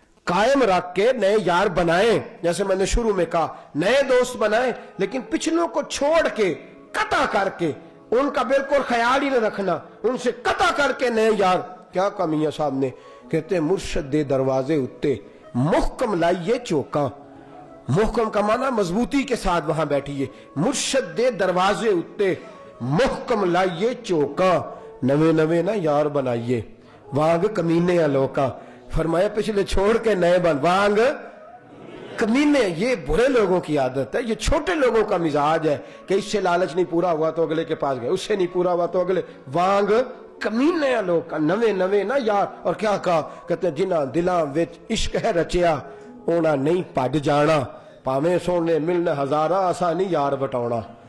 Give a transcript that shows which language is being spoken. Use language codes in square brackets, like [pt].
[ur] قائم رکھ کے نئے یار بنائیں، جیسے میں نے شروع میں کہا نئے دوست بنائیں، لیکن پچھلوں کو چھوڑ کے قطع کر کے ان کا بالکل خیال ہی نہ رکھنا، ان سے قطع کر کے نئے یار۔ کیا کہا میاں صاحب نے؟ کہتے ہیں [pa] مرشد دے دروازے اتے محکم لائیے چوکاں، [ur] محکم کا معنی مضبوطی کے ساتھ وہاں بیٹھیے. [pa] مرشد دے دروازے اتے محکم لائیے چوکاں, نوے نوے نہ یار بنائیے, وانگ کمینے لوکاں. [ur] فرمایا پچھلے چھوڑ کے نئے بن, وانگ کمینے. یہ برے لوگوں کی عادت ہے, یہ چھوٹے لوگوں کا مزاج ہے کہ اس سے لالچ نہیں پورا ہوا تو اگلے کے پاس گئے, اس سے نہیں پورا ہوا تو اگلے. [pa] وانگ کمینے لوگ نوے نوے نہ یار. [ur] اور کیا کہا, کہتے ہیں [pa] جنہ دلاں وچ عشق ہے رچیا اونا نہیں پج جانا, پاویں سونے ملن ہزارہ اسا نہیں یار بٹاؤنا.